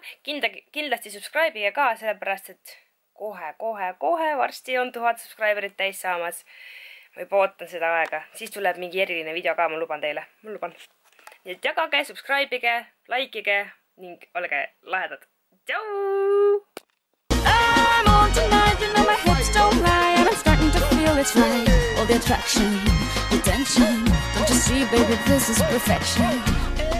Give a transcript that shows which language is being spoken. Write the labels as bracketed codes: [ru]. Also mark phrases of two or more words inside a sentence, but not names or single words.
[et] Kindlasti subscribe'ige ka, sellepärast et kohe varsti on 1000 subscriberit täis saamas. Ma juba ootan seda aega. Siis tuleb mingi eriline video ka, ma luban teile. Ma luban. Nii et jagage, subscribe'ige, likeige ning olge lahedad. Tšau! [en] I'm on tonight, you know my hips don't lie, and I'm starting to feel it's right. All the attraction, the tension, don't you see, baby, this is perfection.